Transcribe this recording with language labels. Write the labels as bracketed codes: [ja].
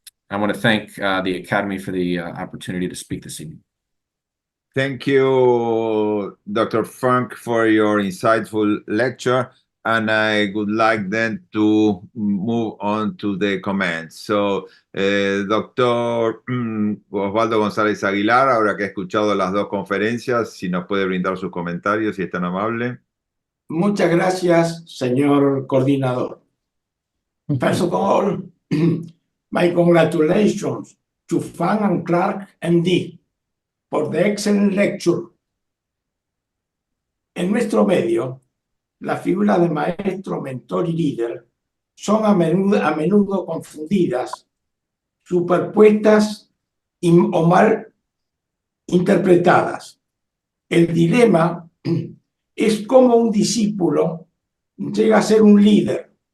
[en] I want to thank the Academy for the opportunity to speak this evening. Thank you, Dr. Funk, for your insightful lecture. And I would like then to move on to the comments. So, Dr. [es] Osvaldo González Aguilar, ahora que ha escuchado las dos conferencias, si nos puede brindar sus comentarios, si es tan amable. Muchas gracias, señor coordinador. [en] First of all, my congratulations to Fang and Clarke, MD, for the excellent lecture. [es] En nuestro medio, las figuras de maestro, mentor y líder son a menudo confundidas, superpuestas o mal interpretadas. El dilema es cómo un discípulo llega a ser un líder.